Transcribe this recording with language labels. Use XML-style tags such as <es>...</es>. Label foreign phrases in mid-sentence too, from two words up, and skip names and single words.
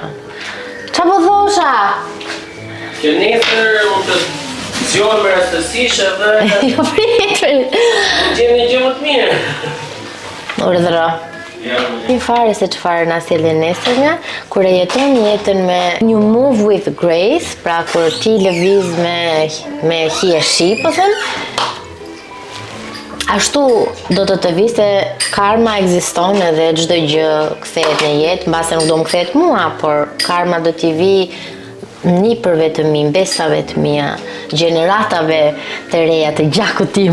<sq>Çfarë po thosha? Që nesër mund të zgjohem me rastësisht edhe Jo pritër. mund gjejmë një gjë më të mirë. Urdhëro. Ti fare se çfarë na sjellë nesërmja, kur e jeton jetën me</sq> <en>you move with grace,</en> <sq>pra kur ti lëviz me hi e shi, po them, ashtu do të vi se karma ekziston edhe çdo gjë kthehet në jetë, mbase nuk do më kthehet mua, por karma do t'i vi nipërve të mi, besave të mia, gjeneratave të reja të gjakut tim.</sq>